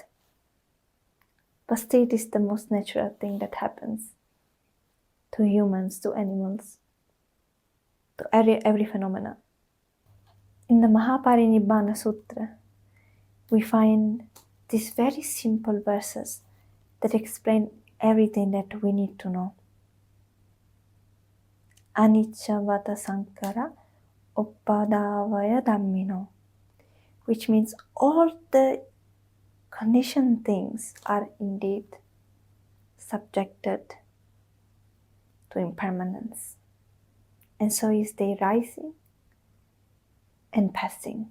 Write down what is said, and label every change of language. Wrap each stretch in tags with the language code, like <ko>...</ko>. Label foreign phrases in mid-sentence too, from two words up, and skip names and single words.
<en>But still, it is the most natural thing that happens to humans, to animals, to every phenomena. In the Mahaparinibbana Sutra, we find these very simple verses that explain everything that we need to know.</en> <pi>Anicca vata sankara uppadavaya dhammino,</pi> <en>which means all the conditioned things are indeed subjected to impermanence, and so is they rising and passing.</en>